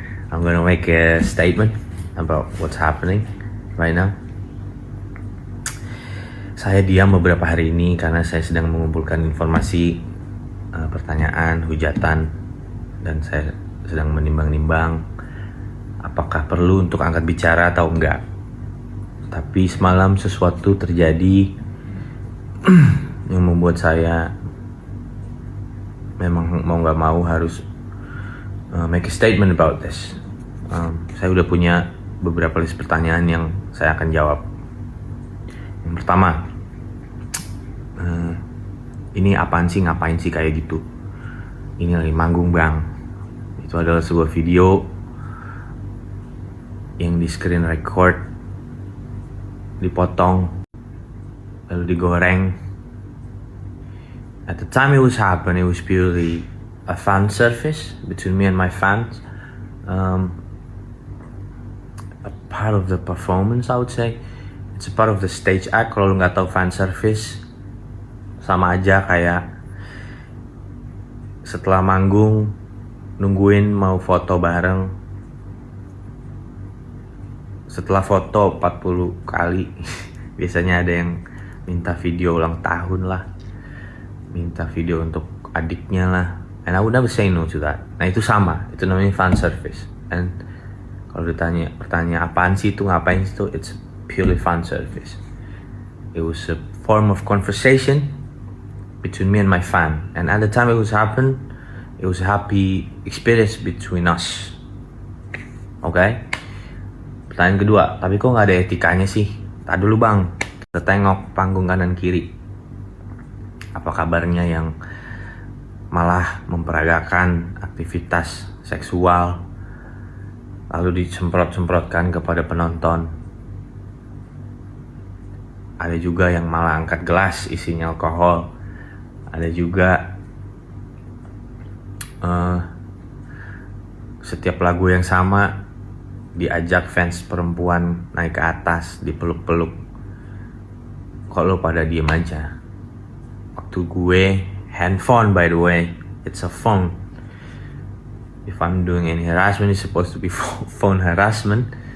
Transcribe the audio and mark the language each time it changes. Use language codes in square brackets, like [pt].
[en] I'm gonna make a statement about what's happening right now. [id] Saya diam beberapa hari ini karena saya sedang mengumpulkan informasi, pertanyaan, hujatan, dan saya sedang menimbang-nimbang apakah perlu untuk angkat bicara atau enggak. Tapi semalam sesuatu terjadi yang membuat saya memang mau gak mau harus [en] make a statement about this. [id] Saya udah punya beberapa list pertanyaan yang saya akan jawab. Yang pertama, ini apaan sih, ngapain sih kayak gitu? Ini lagi manggung bang. Itu adalah sebuah video yang di screen record, dipotong, lalu digoreng. [en] At the time it was purely a fan service between me and my fans. A part of the performance, I would say. It's a part of the stage act. [id] Kalau lu nggak tahu fan service, sama aja kayak setelah manggung nungguin mau foto bareng. Setelah foto 40 kali biasanya ada yang minta video ulang tahun lah, minta video untuk adiknya lah, [en] and I would never say no to that. [id] Nah itu sama, itu namanya fan service. And kalau ditanya pertanyaan apaan sih itu, ngapain sih itu, [en] it's purely fan service. It was a form of conversation between me and my fan, and at the time it was a happy experience between us. Okay? [id] Pertanyaan kedua, tapi kok gak ada etikanya sih? Tak dulu bang, kita tengok panggung kanan kiri. Apa kabarnya yang malah memperagakan aktivitas seksual lalu disemprot-semprotkan kepada penonton? Ada juga yang malah angkat gelas isinya alkohol. Ada juga setiap lagu yang sama diajak fans perempuan naik ke atas, dipeluk-peluk. Kok lo pada diem aja? Waktu gue handphone, [en] by the way, it's a phone. If I'm doing any harassment, it's supposed to be phone harassment.